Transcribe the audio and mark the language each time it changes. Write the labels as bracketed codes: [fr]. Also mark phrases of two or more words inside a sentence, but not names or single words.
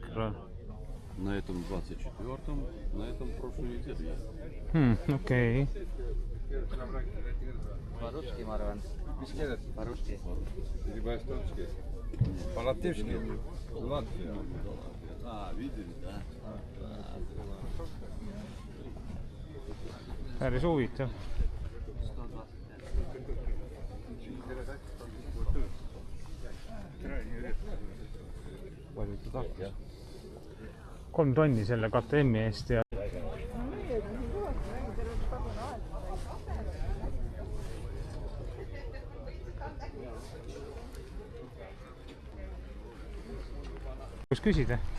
[ru] На этом 24-м, на этом прошлую неделю ехал. Окей. По-русски, Марван. По-русски. По-латышски. Латвия. А, видели, да? [et] Päris huvitav. Palju ta tahtis? 3 tonni selle KTM-i eest ja kus küsida?